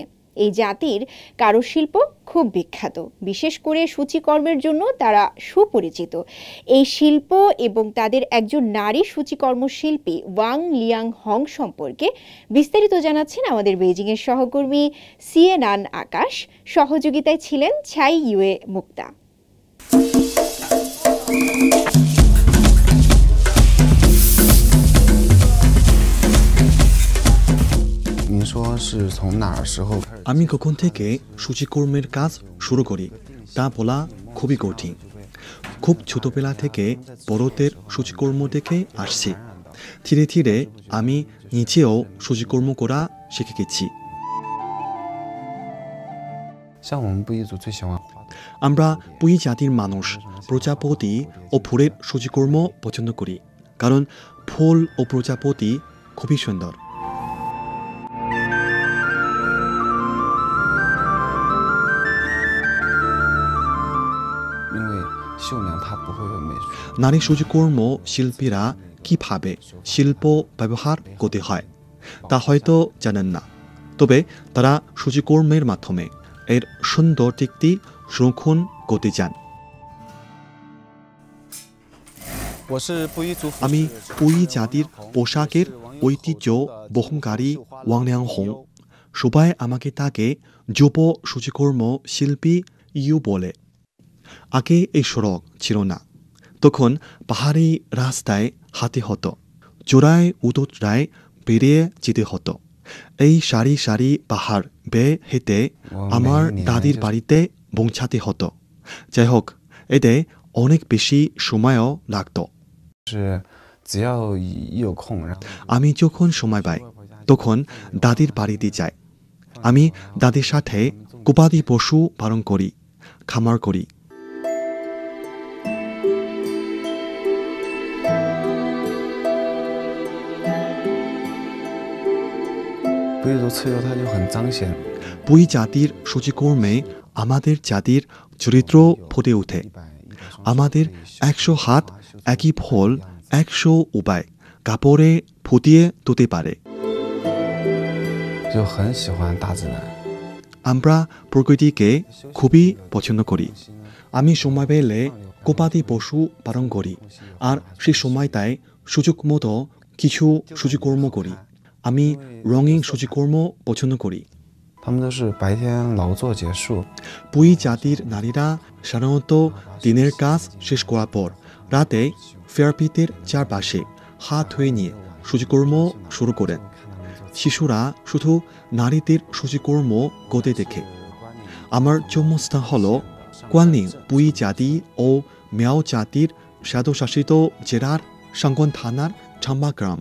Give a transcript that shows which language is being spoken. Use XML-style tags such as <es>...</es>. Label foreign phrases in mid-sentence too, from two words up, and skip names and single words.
<bn>এই জাতির কারুশিল্প খুব বিখ্যাত, বিশেষ করে সূচিকর্মের জন্য তারা সুপরিচিত। এই শিল্প এবং তাদের একজন নারী সূচিকর্ম শিল্পী ওয়াং লিয়াং হং সম্পর্কে বিস্তারিত জানাচ্ছেন আমাদের বেইজিংয়ের সহকর্মী সিএনআন আকাশ। সহযোগিতায় ছিলেন ছাই ইউয়ে মুক্তা।</bn> <zh>您说是从哪儿时候开始？</zh> <bn>আমি কখন থেকে সূচিকর্মের কাজ শুরু করি তা বলা খুবই কঠিন। খুব ছোটবেলা থেকে বড়দের সূচিকর্ম দেখে আসছি। ধীরে ধীরে আমি নিজেও সূচিকর্ম করা শিখে গেছি।</bn> <zh>像我们布依族最喜欢</zh> <bn>আমরা পুই জাতির মানুষ প্রজাপতি ও ফুলের সূচিকর্ম পছন্দ করি, কারণ ফুল ও প্রজাপতি খুবই সুন্দর।</bn> <zh>因为绣娘她不会美术。</zh> <bn>নারী সূচিকর্ম শিল্পীরা কিভাবে শিল্প ব্যবহার করতে হয় তা হয়তো জানেন না, তবে তারা সূচিকর্মের মাধ্যমে এর সুন্দর দিকটি সংরক্ষণ করতে চান।</bn> <zh>我是布依族服</zh> <bn>আমি পুই জাতির পোশাকের ঐতিহ্য বহনকারী ওয়াং লিয়াংহং। সবাই আমাকে তাকে যুব সূচিকর্ম শিল্পী ইউ বলে। আগে এই সড়ক ছিল না, তখন পাহাড়ি রাস্তায় হাঁটতে হতো, চূড়ায় উদরায় বেরিয়ে যেতে হতো। এই সারি সারি পাহাড় বেয়ে হেঁটে আমার দাদির বাড়িতে পৌঁছাতে হতো। যাই হোক, এতে অনেক বেশি সময়ও লাগতো।</bn> <zh>是只要一有空，然后</zh> <bn>আমি যখন সময় পাই তখন দাদির বাড়িতে যাই। আমি দাদির সাথে গবাদি পশু পালন করি, খামার করি।</bn> <zh>布依族刺绣它就很彰显</zh> <bn>পুই জাতির সূচিকর্মে আমাদের জাতির চরিত্র ফুটে ওঠে। আমাদের 100 হাত একই ফল 100 উপায় কাপড়ে ফুটিয়ে তুলতে পারে।</bn> <zh>就很喜欢大自然。</zh> <bn>আমরা প্রকৃতিকে খুবই পছন্দ করি। আমি সময় পেলে গবাদি পশু পালন করি, আর সেই সময়টায় সুযোগ মতো কিছু সূচিকর্ম করি। আমি রঙিন সূচিকর্ম পছন্দ করি।</bn> <zh>他们都是白天劳作结束，</zh> <bn>পুই জাতির নারীরা সাধারণত দিনের কাজ শেষ করার পর রাতে ফেয়ারপিটের চারপাশে হাত ধুয়ে নিয়ে সূচিকর্ম শুরু করেন। শিশুরা শুধু নারীদের সূচিকর্ম করতে দেখে। আমার জন্মস্থান হল কোয়ানলিং পুই জাতি ও মিয়াও জাতির স্বায়ত্তশাসিত জেলার সাংগন থানার ছাম্বা গ্রাম।</bn>